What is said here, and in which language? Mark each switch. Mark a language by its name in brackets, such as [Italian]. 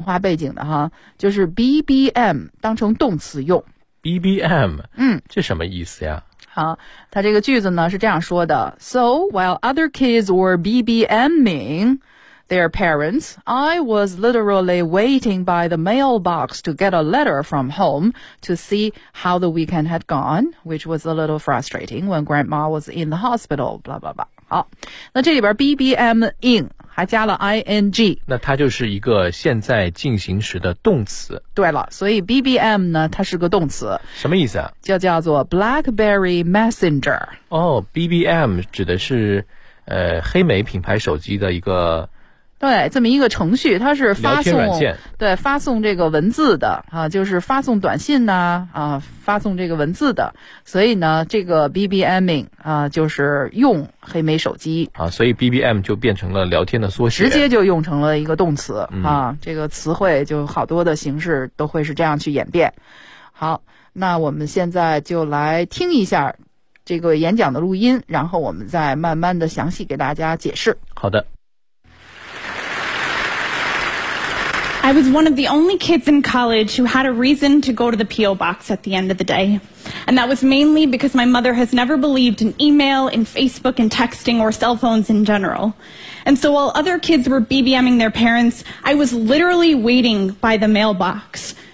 [Chinese] 化背景的哈，就是 BBM 当成动词用。 BBM，嗯，这什么意思呀？好，它这个句子呢是这样说的 [English] ：So while other kids were BBMing their parents, I was literally waiting by the mailbox to get a letter from home to see how the weekend had gone, which was a little frustrating when grandma was in the hospital. Blah blah blah. [Chinese] 好，那这里边 BBMing 还加了 ing，那它就是一个现在进行时的动词。对了，所以 BBM 呢，它是个动词，什么意思啊？就叫做 BlackBerry Messenger。哦 ，BBM 指的是黑莓品牌手机的一个。对，这么一个程序，它是发送软件，对，发送这个文字的啊，就是发送短信呐 啊发送这个文字的，所以呢，这个 BBMing 啊，就是用黑莓手机啊，所以 BBM 就变成了聊天的缩写，直接就用成了一个动词啊，这个词汇就好多的形式都会是这样去演变。好，那我们现在就来听一下这个演讲的录音，然后我们再慢慢的详细给大家解释。好的。 [English] I was one of the only kids in college who had a reason to go to the P.O. box at the end of the day. And that was mainly because my mother has never believed in email, in Facebook, in texting, or cell phones in general. And so while other kids were BBMing their parents, I was literally waiting by the mailbox.